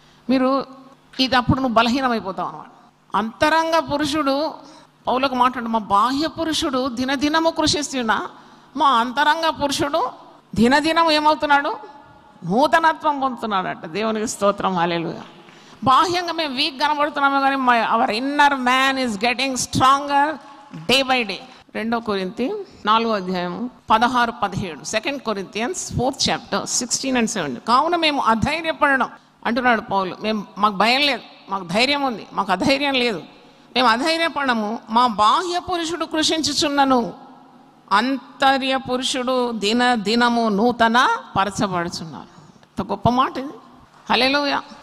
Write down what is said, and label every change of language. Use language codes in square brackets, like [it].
[te] మీరు ఇది అప్పుడు నువ్వు బలహీనమైపోతావు అన్నమాట. అంతరంగ పురుషుడు పౌలకు మాట్లాడు, మా బాహ్య పురుషుడు దినదినము కృషిస్తున్నా, మా అంతరంగ పురుషుడు దినదినం ఏమవుతున్నాడు? నూతనత్వం పొందుతున్నాడట. దేవునికి స్తోత్రం, హల్లెలూయా. బాహ్యంగా మేము వీక్ కనబడుతున్నాము కానీ [en] Our inner man is getting stronger day by day. [te] 2 కొరింథీ 4వ అధ్యాయం 16-17. [en] 2 Corinthians 4th chapter 16 and 17. [te] కావున మేము అధైర్యపడడం అంటున్నాడు పౌలు. మాకు భయం లేదు, మాకు ధైర్యం ఉంది, మాకు అధైర్యం లేదు. మేము అధైర్యపడము. మా బాహ్య పురుషుడు కృషించుచున్నను, అంతర్య పురుషుడు దినము నూతన పరచబడుచున్నారు. ఎంత గొప్ప మాట ఇది. హల్లెలూయా.